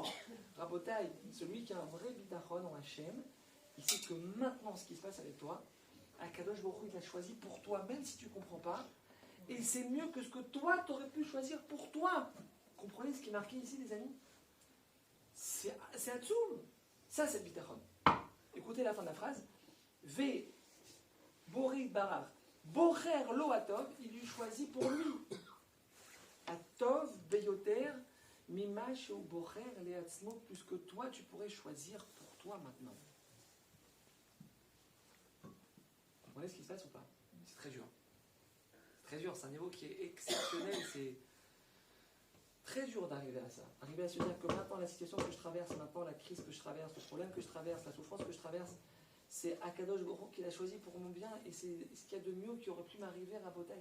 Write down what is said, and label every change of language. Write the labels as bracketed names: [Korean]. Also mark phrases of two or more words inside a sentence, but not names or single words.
[French] Rabotaï, celui qui a un vrai bitachon en Hachem, il sait que maintenant, ce qui se passe avec toi, [Hebrew] הקדוש ברוך הוא, [French] il l'a choisi pour toi, même si tu ne comprends pas. Et c'est mieux que ce que toi, tu aurais pu choisir pour toi. Comprenez ce qui est marqué ici, les amis? C'est Atzoum. Ça, c'est le bitachon. Écoutez la fin de la phrase. [Hebrew] ובוריד ברר. בוחר לו הטוב, [French] il lui choisit pour lui. [Hebrew] הטוב ביותר ממש או בוחר לעצמו, [French] plus que toi, tu pourrais choisir pour toi maintenant. Vous comprenez ce qui se passe ou pas? C'est très dur. C'est très dur, c'est un niveau qui est exceptionnel, c'est très dur d'arriver à ça. Arriver à se dire que maintenant la situation que je traverse, maintenant la crise que je traverse, le problème que je traverse, la souffrance que je traverse, c'est [Hebrew] הקדוש ברוך הוא [French] qui l'a choisi pour mon bien et c'est ce qu'il y a de mieux qui aurait pu m'arriver à Botaï.